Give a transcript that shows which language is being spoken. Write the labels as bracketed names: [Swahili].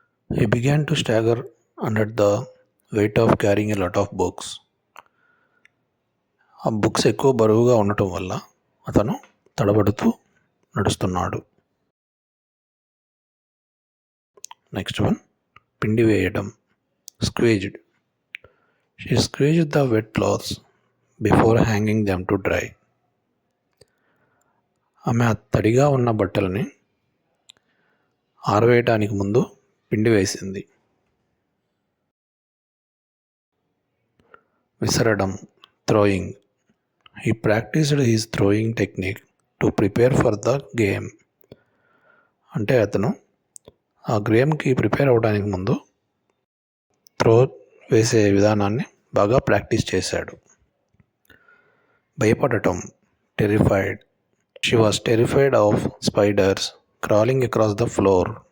[English] He began to stagger under the weight of carrying a lot of books. [Telugu] ఆ books ఎక్కువ బరువుగా ఉండటం వల్ల అతను తడబడుతూ నడుస్తున్నాడు. [English] next one, [Telugu] పిండి వేయడం. Squeezed. [English] She squeezed the wet clothes before hanging them to dry. [Telugu] ఆమె తడిగా ఉన్న బట్టలని ఆరవేయటానికి ముందు పిండి వేసింది. విసరడం. Throwing. [English] He practiced his throwing technique to prepare for the game. [Telugu] అంటే అతను ఆ గేమ్కి ప్రిపేర్ అవ్వడానికి ముందు త్రో వేసే విధానాన్ని బాగా ప్రాక్టీస్ చేశాడు. భయపడటం. Terrified. [English] She was terrified of spiders crawling across the floor.